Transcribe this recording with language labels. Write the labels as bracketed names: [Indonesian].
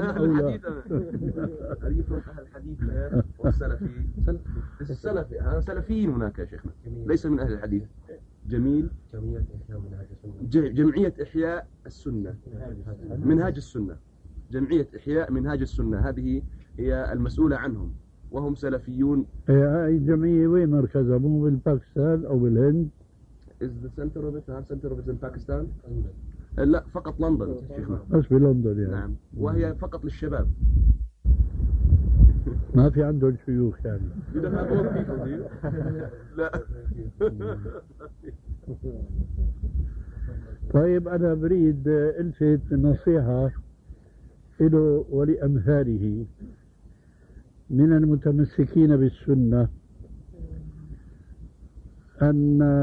[Arabic] أهل الحديث حديث أهل الحديث والسلفي السلفي هذا سلفيين هناك يا شيخنا ليس من أهل الحديث جميل جمعية إحياء السنة منهاج السنة جمعية إحياء منهاج السنة هذه هي المسؤولة عنهم وهم سلفيون هاي الجمعية وين مركزها مو بالباكستان أو بالهند [English] Is the center of it? The center of it in Pakistan? [Arabic] لا فقط لندن. بس بلندن يعني. نعم. وهي فقط للشباب. ما في عنده شيوخ يعني. [English] You don't have old people, do you? [Arabic] لا. طيب أنا بريد ألفت نصيحة إله ولأمثاله من المتمسكين بالسنة أن